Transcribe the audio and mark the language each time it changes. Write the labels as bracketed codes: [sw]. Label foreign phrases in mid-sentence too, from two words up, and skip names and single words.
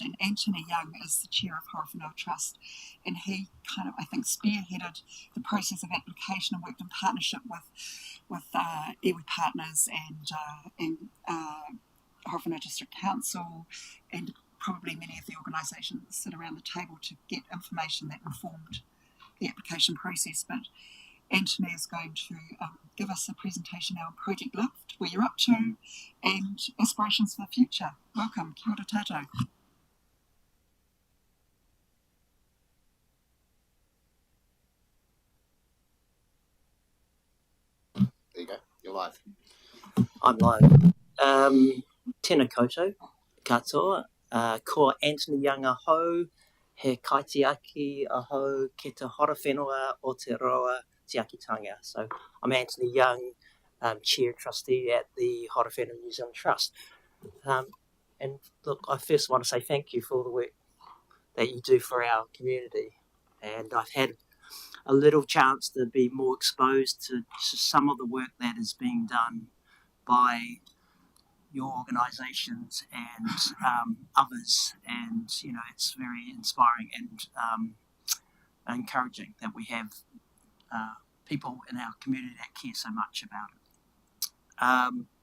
[en] And Anthony Young is the chair of Horowhenua Trust, and he kind of, I think, spearheaded the process of application and worked in partnership with iwi partners and Horowhenua District Council and probably many of the organisations that sit around the table to get information that informed the application process. But Anthony is going to give us a presentation now on Project Lift, where you're up to, and aspirations for the future. Welcome, [mi] kia ora tātou. [en] There you go, you're live. I'm live. [mi] Tēnā koutou, katoa, ko Anthony Young aho, he kaitiaki aho ki te Horowhenua o te roa te akitanga. [en] So I'm Anthony Young, Chair Trustee at the Horowhenua New Zealand Trust. And look, I first want to say thank you for all the work that you do for our community. And I've had a little chance to be more exposed to some of the work that is being done by your organisations and others, and it's very inspiring and encouraging that we have people in our community that care so much about it.